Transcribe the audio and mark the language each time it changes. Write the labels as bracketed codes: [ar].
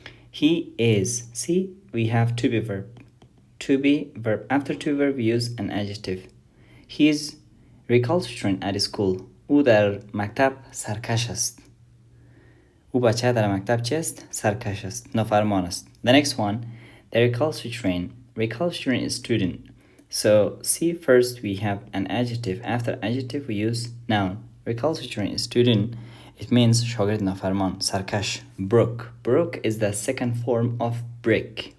[en] He is. See, we have to be verb. To be verb. After to be verb, we use an adjective. He is recalcitrant at school. [fa] او در مکتب سرکش است. او بچه در مکتب چی است؟ سرکش است. نافرمان است. [en] The next one, the recalcitrant. Recalcitrant is student. So see, first we have an adjective. After adjective we use noun. Recalcitrant is student. It means [fa] شاگرد نافرمان. سرکش. [en] Brook is the second form of break.